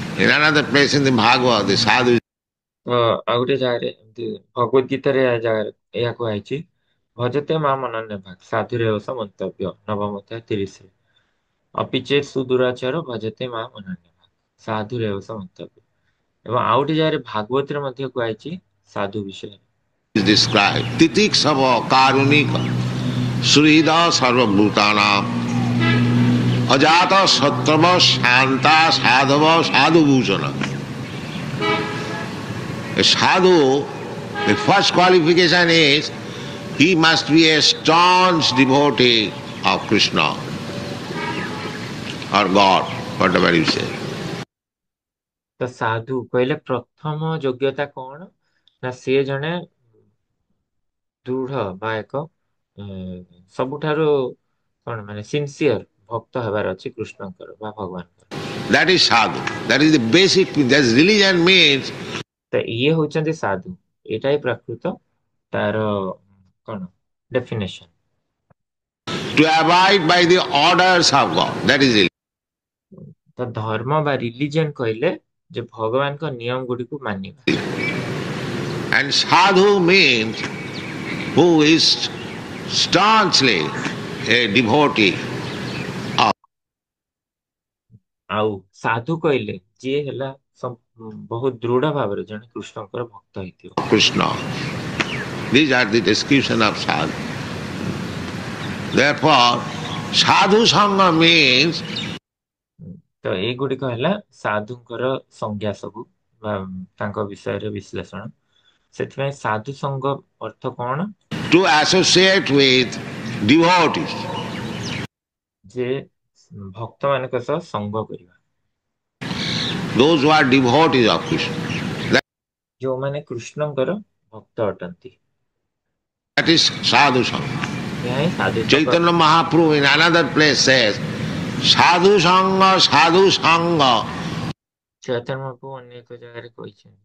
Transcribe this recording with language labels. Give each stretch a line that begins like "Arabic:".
English: In another place in the Bhagavad, the sadhu.
Odia: ଆଉ ଗୋଟେ ଜାଗାରେ ଏମିତି ଭଗବତ ଗୀତାରେ ଏହା କୁହାଯାଇଛି,
Sanskrit: ଭଜତେ ମା ଅନନ୍ୟ ଭାଗ ସାଧୁରେବ ସ ମନ୍ତବ୍ୟ,
Odia: ନବମ ଅଧ୍ୟାୟ 30ରେ।
Sanskrit: ଅପିଚେ ସୁଦୂରାଚାର ଭଜତେ ମା ଅନନ୍ୟ ଭାଗ ସାଧୁରେବ ସ ମନ୍ତବ୍ୟ।
Odia: ଏବଂ ଆଉ ଗୋଟେ ଜାଗାରେ ଭାଗବତରେ ମଧ୍ୟ କୁହାଯାଇଛି ସାଧୁ ବିଷୟରେ।
English: Is described
Sanskrit: titiksava karunika srida sarva bhutanam ajata sattva shanta sadhava sadhu bhusana.
English: A sadhu, the first qualification is he must be a staunch devotee of Krishna or God, whatever you say.
Odia: ତ ସାଧୁ କହିଲେ ପ୍ରଥମ ଯୋଗ୍ୟତା କଣ ନା ସେ ଜଣେ ଦୃଢ ବା ଏକ ସବୁଠାରୁ କଣ ମାନେ ସିନସିୟର ଭକ୍ତ ହେବାର ଅଛି କୃଷ୍ଣଙ୍କର ବା ଭଗବାନଙ୍କର।
English: That is sadhu. That is the basic. That religion means.
Odia: ତ ଇଏ ହଉଛନ୍ତି ସାଧୁ, ଏଇଟା ହିଁ ପ୍ରକୃତ ତାର କଣ definition.
English: To abide by the orders of God. That is it.
Odia: ତ ଧର୍ମ ବା ରିଲିଜିୟନ କହିଲେ ଯେ ଭଗବାନଙ୍କ ନିୟମ ଗୁଡିକୁ ମାନିବା।
English: And sadhu means who is staunchly a devotee of.
Odia: ଆଉ ସାଧୁ କହିଲେ ଯିଏ ହେଲା ବହୁତ ଦୃଢ ଭାବରେ ଜଣେ କୃଷ୍ଣଙ୍କର ଭକ୍ତ ହେଇଥିବ।
English: Krishna. These are the description of sadhu. Therefore, sadhu sangha means
Odia: ତ ଏଇଗୁଡିକ ହେଲା ସାଧୁଙ୍କର ସଂଜ୍ଞା ସବୁ ବା ତାଙ୍କ ବିଷୟରେ ବିଶ୍ଳେଷଣ। ସେଥିପାଇଁ ସାଧୁ ସଂଘ ଅର୍ଥ କଣ?
English: To associate with devotees.
Odia: ଯେ ଭକ୍ତ ମାନଙ୍କ ସହ ସଂଘ କରିବା,
English: Those who are devotees of Krishna.
Odia: ଯୋଉମାନେ କୃଷ୍ଣଙ୍କର ଭକ୍ତ ଅଟନ୍ତି।
English: That is sadhu sangha.
Odia: ଏହା ହିଁ ସାଧୁ ସଂଘ।
English: Chaitanya Mahaprabhu in another place says, sadhu sangha, sadhu sangha,
Odia: Chaitanya ମହାପ୍ରଭୁ ଅନ୍ୟ ଏକ ଜାଗାରେ କହିଛନ୍ତି,